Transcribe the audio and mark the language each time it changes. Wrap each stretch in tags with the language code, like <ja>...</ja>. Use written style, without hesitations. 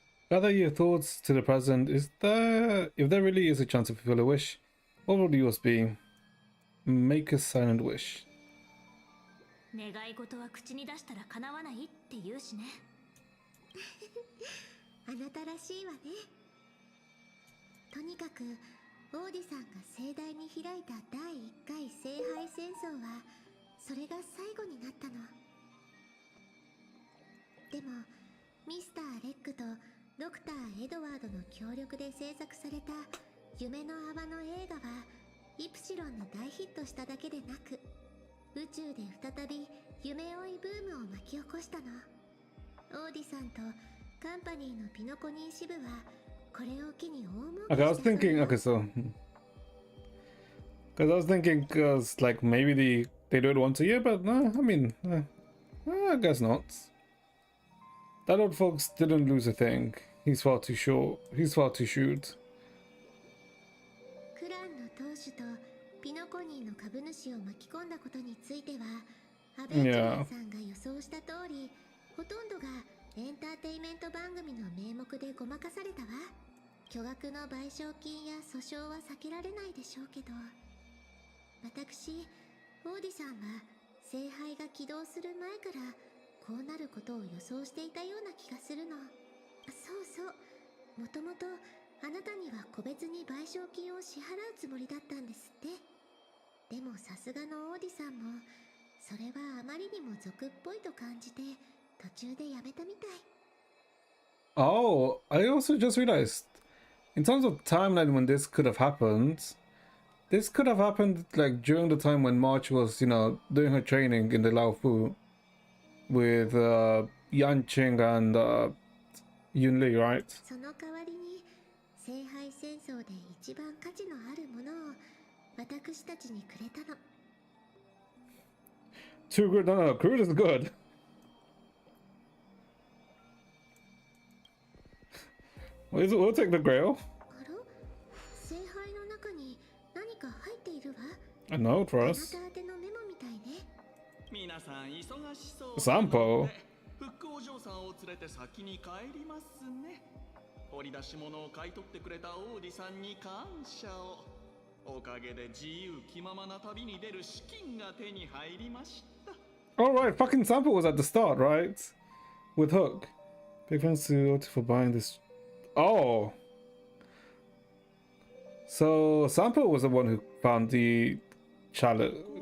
<en>Gather your thoughts to the present. If there really is a chance to fulfill a wish, what would yours be? Make a silent wish.</en> <ja>願い事は口に出したら叶わないって言うしね。あなたらしいわね。とにかくオーディさんが盛大に開いた第1回聖杯戦争はそれが最後になったの。でもミスター・レックとドクター・エドワードの協力で制作された夢の泡の映画はイプシロンで大ヒットしただけでなく、宇宙で再び夢追いブームを巻き起こしたの。オーディさんとカンパニーのピノコニー支部はこれを機に大儲けした。</ja> <en>Okay, I was thinking, okay, so because I was thinking, like maybe they do it once a year, but no, I mean, I guess not. That old fox didn't lose a thing. He's far too short. He's far too shrewd.</en> <ja>クランの当主とピノコニーの株主を巻き込んだことについては、アベンジャーさんが予想した通り、ほとんどがエンターテインメント番組の名目でごまかされたわ。巨額の賠償金や訴訟は避けられないでしょうけど、私、オーディさんは聖杯が起動する前からこうなることを予想していたような気がするの。そうそう、もともとあなたには個別に賠償金を支払うつもりだったんですって。でもさすがのオーディさんもそれはあまりにも俗っぽいと感じて途中でやめたみたい。</ja> <en>Oh, I also just realized, in terms of timeline when this could have happened like during the time when March was, you know, doing her training in the Lao Fu with Yan Qing and Yun Li, right?</en> <ja>その代わりに聖杯戦争で一番価値のあるものを私たちにくれたの。</ja> <en>Too good, no, crude is good. We'll take the grail.</en> <ja>あら、聖杯の中に何か入っているわ。</ja> <en>A note for</en> <ja>あな</ja> <en>us.</en> <ja>た宛てのメモみたいね。皆さん忙しそう散歩。フックお嬢さんを連れて先に帰りますね。掘り出し物を買い取ってくれたオーディさんに感謝を。おかげで自由気ままな旅に出る資金が手に入りました。</ja> <en>Alright, fucking Sample was at the start, right? With Hook. Big thanks to Oti for buying this. Oh. So Sample was the one who found the chalice.</en>